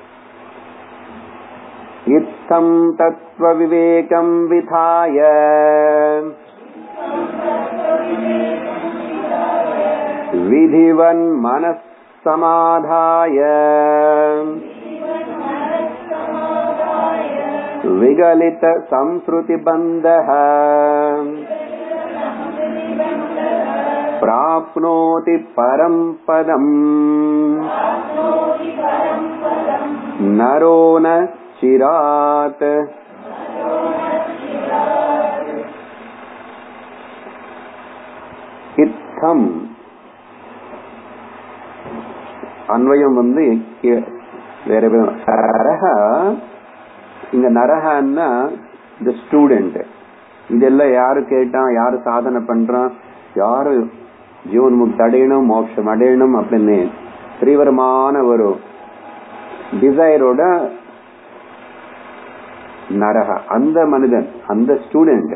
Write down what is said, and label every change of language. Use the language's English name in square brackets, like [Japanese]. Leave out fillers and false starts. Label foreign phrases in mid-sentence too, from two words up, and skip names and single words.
[Sanskrit] इत्थं तत्त्व विवेकं विधाय विधिवन् मनः समाधाय विगलित संसृति बन्धः प्राप्नोति परं पदम् नरो न चिरात्. इत्थम अन्वयम வேற நரஹ. [Tamil] இங்க நரஹன்னா [English] the student. [Tamil] இதெல்லாம் யாரு கேட்டான், யாரு சாதனை பண்றான், யாரு ஜீவன் முக்தி அடையணும், மோட்சம் அடையணும் அப்படின்னு தீவிரமான ஒரு டிசைரோட நரக அந்த மனிதன், அந்த ஸ்டூடெண்ட்.